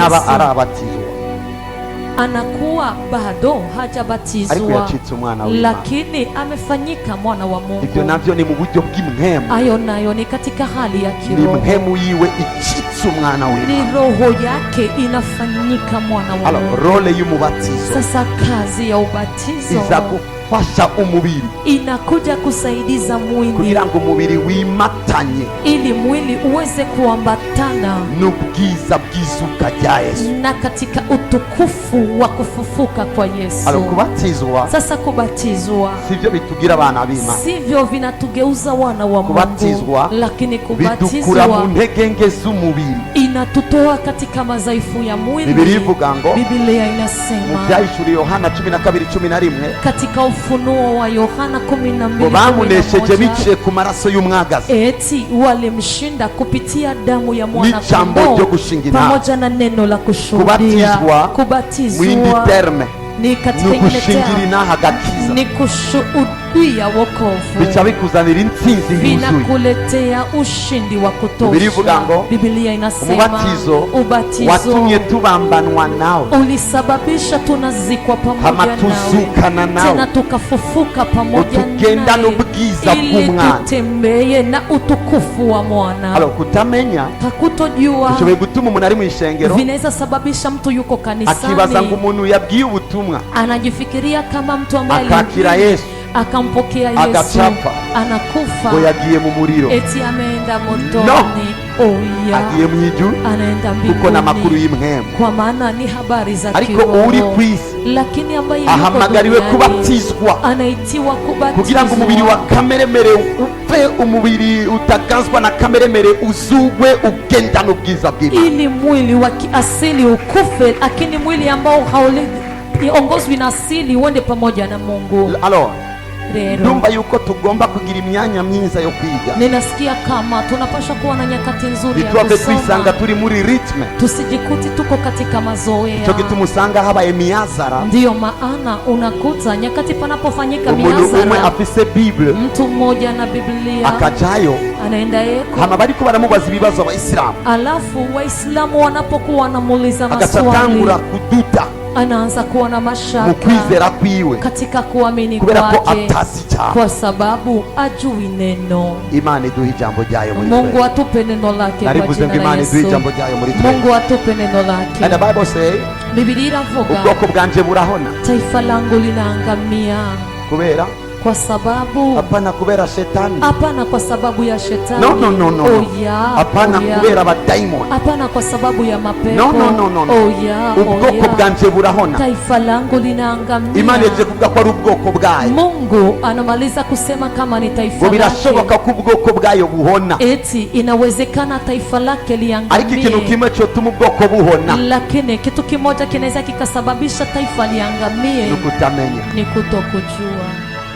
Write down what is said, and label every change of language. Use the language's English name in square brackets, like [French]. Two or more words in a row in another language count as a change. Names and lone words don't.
[Rundi] naba arabatizwa, [Swahili] anakuwa bado hajabatizwa, lakini amefanyika mwana wa Mungu. [Rundi] Ibyo navyo ni mu buryo bw'imhemu, [Swahili] ayo nayo ni katika hali ya kiroho, [Rundi] ni mhemu yiwe icitse umwana w'Imana, [Swahili] ni roho yake inafanyika mwana wa Mungu. [Rundi] Role y'umubatizo, [Swahili] sasa kazi ya ubatizo [Rundi] fasha umubiri, [Swahili] inakuja kusaidiza mwili [Rundi] kugira ngo umubiri wimatanye, [Swahili] ili mwili uweze kuambatana [Rundi] n'ubwiza bw'izuka rya Yesu, [Swahili] na katika utukufu wa kufufuka kwa Yesu. [Rundi] Kubatizwa, [Swahili] sasa kubatizwa [Rundi] sivyo bitugira abana b'Imana, [Swahili] sivyo vinatugeuza wana wa Mungu, [Rundi] kubatizwa, [Swahili] lakini kubatizwa [Rundi] bidukura mu ntege nke z'umubiri, [Swahili] inatutoa katika madhaifu ya mwili. [Rundi] Biblia ivuga ngo, [Swahili] Biblia inasema [Rundi] mu byahishuriye Yohana 12:11, [Swahili] katika Ufunuo wa Yohana 12:11, [Rundi] bamunesheje biciye ku maraso y'umwagazi, [Swahili] eti walimshinda kupitia damu ya mwana kondoo pamoja na neno la kushuhudia. Kubatizwa ni katika ni kushuhudia wokovu, [Rundi] bica bikuzanira intsinzi yuzuye, [Swahili] vinakuletea ushindi wa kutosha. Biblia inasema ubatizo [Rundi] watumye tubambanwa nao, [Swahili] ulisababisha tunazikwa pamoja nawe, tena tukafufuka pamoja nawe, ili tutembee na utukufu wa mwana. [Rundi] Kutamenya, [Swahili] hakutojua, [Rundi] kushoboye gutuma umuntu ari mu ishengero, [Swahili] vinaweza sababisha mtu yuko kanisani [Rundi] akibaza ngo umuntu yabwiye ubutumwa, [Swahili] anajifikiria kama mtu ambaye [Rundi] akakira Yesu, [Swahili] akampokea Yesu, [Rundi] agachapa, [Swahili] anakufa, [Rundi] ngo yagiye mu muriro, [Swahili] eti ameenda motoni. [Rundi] agiye mu ijuru, [Swahili] anaenda mbinguni, [Rundi] kuko na makuru y'imhemu, [Swahili] kwa maana ni habari za kiroho. [Rundi] Ariko uri kwisi, [Swahili] lakini ambaye [Rundi] ahamagariwe kubatizwa, [Swahili] anaitiwa kubatizwa, [Rundi] kugira ngo umubiri wa kameremere upfe, umubiri utagazwa na kameremere uzugwe, ugendana ubwiza bw'Imana, [Swahili] ili mwili wa kiasili ukufe, lakini mwili ambao haongozwi na asili uende pamoja na Mungu. [Rundi] Ndumva yuko tugomba kugira imyanya myiza yo kwiga. [Swahili] Ninasikia kama tunapaswa kuwa na nyakati nzuri ya kusoma, [Rundi] twisanga turi muri ritme, [Swahili] tusijikuti tuko katika mazoea. [Rundi] Cyo gitumusanga habaye miyazara, [Swahili] ndio maana unakuta nyakati panapofanyika miyazara, [Rundi] umwe afise Bible, [Swahili] mtu mmoja na Biblia, [Rundi] akajayo [Swahili] anaenda yeko, [Rundi] hama bariko baramubaza ibibazo Abayisilamu, [Swahili] alafu Waislamu wanapokuwa wanamuuliza maswali, [Rundi] agatangura kuduta, [Swahili] anaanza kuwa na mashaka [Rundi] mu kwizera kwiwe [Swahili] katika kuamini [Rundi] kubera ko kwake, atazi icyaha. [Swahili] kwa sababu ajui neno. [Rundi] Imana iduha ijambo ryayo muri [Swahili] Mungu [Rundi] twe. [Swahili] atupe neno lake kwa [Rundi] Narivuze ngo [Swahili] jina la [Rundi] Imana iduha [Swahili] Yesu. [Rundi] ijambo ryayo muri twe. [Swahili] Mungu atupe neno lake. [English] And the Bible say [Rundi] Biblia iravuga ubwoko bwanje burahona [Swahili] taifa langu linaangamia [Rundi] kubera [Swahili] kwa sababu [Rundi] hapana kubera shetani, [Swahili] hapana kwa sababu ya shetani. no. [English] Oh yeah, [Swahili] hapana [English] oh yeah. [Rundi] kubera abadayimoni, [Swahili] Hapana kwa sababu ya mapepo. no. [English] Oh yeah, [Rundi] ubwoko bwanje burahona. [Swahili] taifa langu linaangamia. [Rundi] Imana yaje kuvuga ko ari ubwoko bwayo. [Swahili] Mungu anamaliza kusema kama ni taifa [Rundi] ngo [Swahili] lake. [Rundi] birashoboka ko ubwoko bwayo buhona, [Swahili] Eti inawezekana taifa lake liangamie. [Rundi] ariko ikintu kimwe cyotuma ubwoko buhona [Swahili] Lakini kitu kimoja kinaweza kikasababisha taifa liangamie, [Rundi] ni ukutamenya. [Swahili] ni kutokujua.